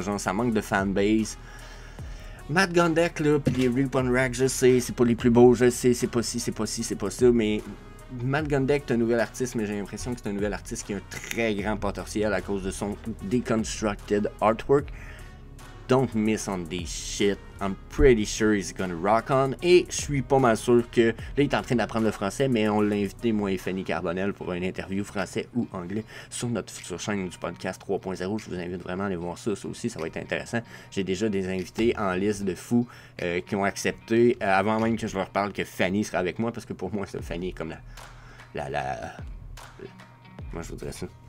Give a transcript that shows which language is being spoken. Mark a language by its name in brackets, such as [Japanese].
[French] Genre, ça manque de fanbase. Matt Gondek, là, pis les Rip on Rack, je sais, c'est pas les plus beaux, je sais, c'est pas ça, mais Matt Gondek est un nouvel artiste, mais j'ai l'impression que c'est un nouvel artiste qui a un très grand potentiel à cause de son [English] deconstructed artwork. Don't miss on this shit. I'm pretty sure he's gonna rock on. [French] Et je suis pas mal sûr que... Là, il est en train d'apprendre le français, mais on l'a invité, moi et Fanny Carbonel, pour une interview français ou anglais sur notre future chaîne du podcast 3.0. Je vous invite vraiment à aller voir ça. Ça aussi, ça va être intéressant. J'ai déjà des invités en liste de fous qui ont accepté, avant même que je leur parle que Fanny sera avec moi, parce que pour moi, Fanny est comme moi, je vous dirais ça.